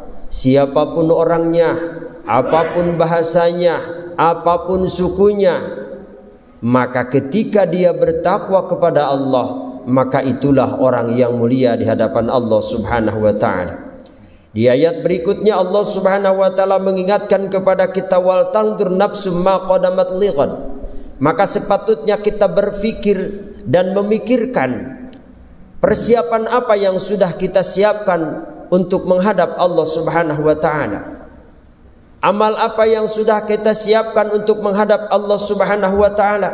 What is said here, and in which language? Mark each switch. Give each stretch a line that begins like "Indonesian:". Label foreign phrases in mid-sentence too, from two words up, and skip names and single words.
Indonesian: Siapapun orangnya, apapun bahasanya, apapun sukunya, maka ketika dia bertakwa kepada Allah, maka itulah orang yang mulia di hadapan Allah
Arabic: Subhanahu wa ta'ala.
Indonesian: Di ayat berikutnya Allah
Arabic: Subhanahu wa ta'ala
Indonesian: mengingatkan kepada kita,
Arabic: wal tandur nafsum ma qadamat lighad.
Indonesian: Maka sepatutnya kita berfikir dan memikirkan persiapan apa yang sudah kita siapkan untuk menghadap Allah
Arabic: Subhanahu wa ta'ala.
Indonesian: Amal apa yang sudah kita siapkan untuk menghadap Allah
Arabic: Subhanahu wa ta'ala.